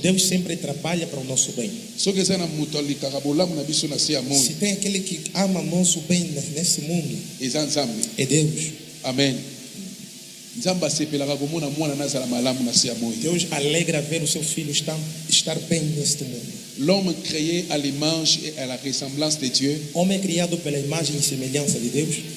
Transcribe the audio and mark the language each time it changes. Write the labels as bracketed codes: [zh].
[pt] Deus sempre trabalha para o nosso bem. [ln] Soki eza na muto alikaka bolamu na biso na sia moi. [pt] Se tem aquele que ama nosso bem nesse mundo, [ln] eza Nzambe. [pt] É Deus. [ln] Amen. Nzamba sepelaka komona mwana nazala malamu na sia moi. [pt] Deus alegra ver o seu filho estar bem neste mundo. [fr] L'homme créé à l'image et à la ressemblance de Dieu. [pt] Homem criado pela imagem e semelhança de Deus.